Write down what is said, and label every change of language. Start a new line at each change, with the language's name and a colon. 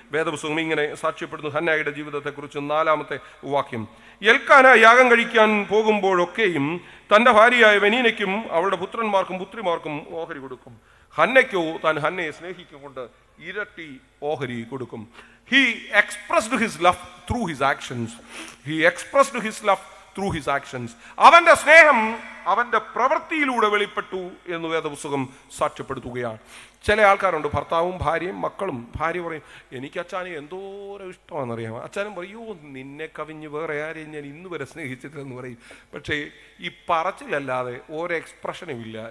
Malayalam: വേദപുസ്തകം ഇങ്ങനെ സാക്ഷ്യപ്പെടുന്നു ഹന്നായുടെ ജീവിതത്തെക്കുറിച്ച്. 4ാമത്തെ വാക്യം, എൽക്കാന യാഗം കഴിക്കാൻ പോകുമ്പോഴൊക്കെയും തൻ്റെ ഭാര്യയായ വെനീനയ്ക്കും അവളുടെ പുത്രന്മാർക്കും പുത്രിമാർക്കും ഓഹരി കൊടുക്കും. ഹന്നയ്ക്കോ താൻ ഹന്നയെ സ്നേഹിക്കൊണ്ട് ഇരട്ടി ഓഹരി കൊടുക്കും.
English: He expressed his love through his actions. He expressed his love through his actions.
Malayalam: അവന്റെ സ്നേഹം അവന്റെ പ്രവൃത്തിയിലൂടെ വെളിപ്പെട്ടു എന്ന് വേദപുസ്തകം സാക്ഷ്യപ്പെടുത്തുകയാണ്. ചില ആൾക്കാരുണ്ട്, ഭർത്താവും ഭാര്യയും മക്കളും. ഭാര്യ പറയും, എനിക്ക് അച്ഛനെ എന്തോരം ഇഷ്ടമാണെന്നറിയാമോ. അച്ഛനും പറയൂ, നിന്നെ കവിഞ്ഞ് വേറെ ആരെയും ഞാൻ ഇന്ന് വരെ സ്നേഹിച്ചിട്ടില്ലെന്ന് പറയും. പക്ഷേ ഈ പറച്ചിലല്ലാതെ ഓരോ എക്സ്പ്രഷനും ഇല്ല.